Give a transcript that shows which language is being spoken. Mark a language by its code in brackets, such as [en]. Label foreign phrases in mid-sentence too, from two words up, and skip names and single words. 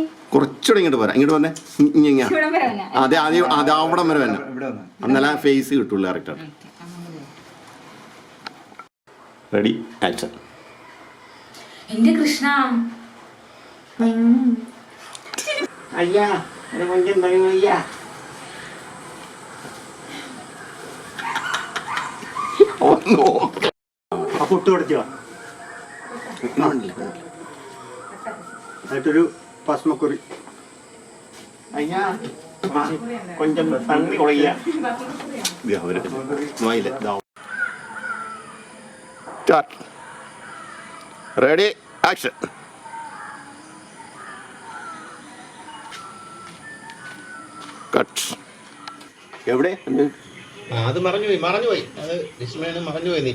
[ml] കുറച്ചുകൂടെ ഇങ്ങോട്ട് പോരാ. ഇങ്ങോട്ട് വന്നേ. അതെ, അത് അവിടെ വരെ തന്നെ. എന്നാലും ആ ഫേസ് കിട്ടുള്ളൂ കറക്റ്റാണ്. റെഡി, ആക്ഷൻ. എന്റെ കൃഷ്ണ, [ta] ஐயா எனக்கு கொஞ்சம் தருங்க ஐயா. [ml] പൊട്ട് കൊടുക്കുക. എന്നിട്ടൊരു പസ്മക്കുറി. [ta] ஐயா கொஞ்சம் தண்ணி கொடுங்க. [ml] റെഡി, ആക്ഷൻ. കട്ട്. എവിടെ? അത് മറഞ്ഞുപോയി. അത് ലക്ഷ്മിയാണ് മറഞ്ഞുപോയി.